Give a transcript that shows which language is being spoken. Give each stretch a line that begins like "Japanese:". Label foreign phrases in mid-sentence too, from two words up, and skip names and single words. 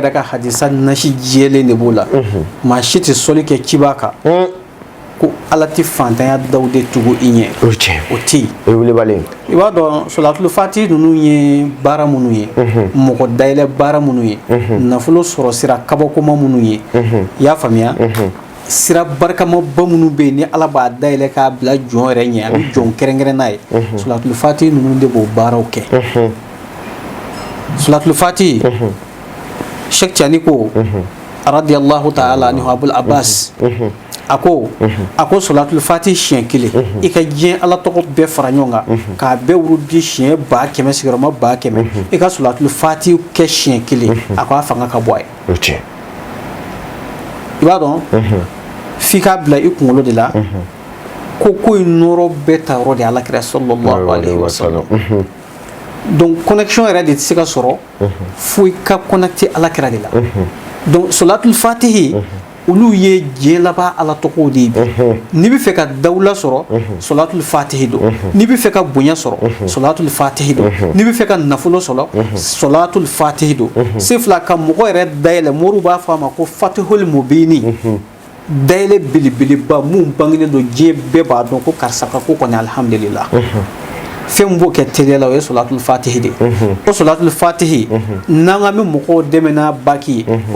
Bambara: yɛrɛ ka hadisa nasi jɛlen de b'o la maa si tɛ soli kɛ ciba kan ko ala tɛ fantanya daw de tugu i ɲɛ o tɛ yen o ye welebalen i b'a dɔn suratul Fati ninnu ye baara minnu ye mɔgɔ dayɛlɛ baara minnu ye nafolo sɔrɔ sira kabakoma minnu ye i y'a faamuya sira barikama ba minnu bɛ yen ni ala b'a dayɛlɛ k'a bila jɔn yɛrɛ ɲɛ a bɛ jɔn kɛrɛnkɛrɛn n'a ye suratul Fati ninnu de b'o baaraw kɛ suratul Fati Sheikh Tiani ko
Arabic: رضي الله تعالى عنه
Bambara: Abul Abbas a ko suratul Fati siɲɛ kelen i ka diɲɛ ala tɔgɔ bɛɛ fara ɲɔgɔn kan k'a bɛɛ wurudi siɲɛ 100 sigiyɔrɔma 100 i ka suratul Fati kɛ siɲɛ kelen a ko a fanga ka bɔ a ye i b'a dɔn f'i k'a bila i kunkolo de la ko in nɔrɔ bɛɛ ta yɔrɔ de ala kira
Arabic: صلى الله عليه وسلم
French: donc connexion
Bambara: yɛrɛ de tɛ se ka sɔrɔ fo i ka connecter ala kira de la donc suratul Fatihi olu ye diɲɛ laban ala tɔgɔw de ye n'i bɛ fɛ ka dawula sɔrɔ suratul Fatihi don n'i bɛ fɛ ka bonya sɔrɔ suratul Fatihi don n'i bɛ fɛ ka nafolo sɔrɔ suratul Fatihi don se fila ka mɔgɔ yɛrɛ dayɛlɛ moriw b'a fɔ a ma ko Fatihul Mubini dayɛlɛ belebeleba mun bangenen don diɲɛ bɛɛ b'a dɔn ko karisa ka ko kɔni alhamdulillah fɛn b'o kɛ teliya la o ye suratul Fatihi de o suratul Fatihi n'an ka bɛ mɔgɔw dɛmɛ n'a baki ye o